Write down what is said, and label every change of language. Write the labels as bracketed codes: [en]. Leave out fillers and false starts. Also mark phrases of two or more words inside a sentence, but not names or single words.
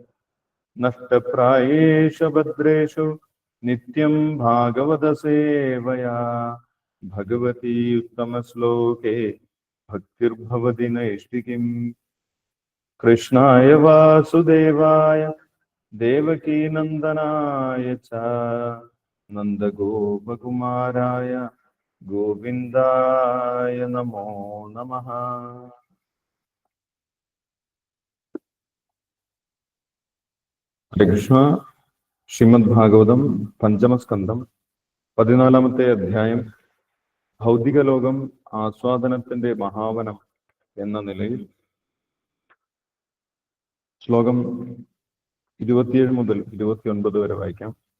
[sa] नष्टप्रायेषु भद्रेषु नित्यं भागवत सेवया भगवती उत्तमश्लोके भक्तिर्भवति नैष्टिकीम्। कृष्णाय वासुदेवाय देवकी नंदनाय च नंदगोपकुमाराय गोविंदाय नमो नमः। [ml] കൃഷ്ണ ശ്രീമദ് ഭാഗവതം പഞ്ചമസ്കന്ധം 14-ാമത്തെ അധ്യായം ഭൗതിക ലോകം ആസ്വാദനത്തിന്റെ മഹാവനം എന്ന നിലയിൽ ശ്ലോകം 27 മുതൽ 29 വരെ വായിക്കാം.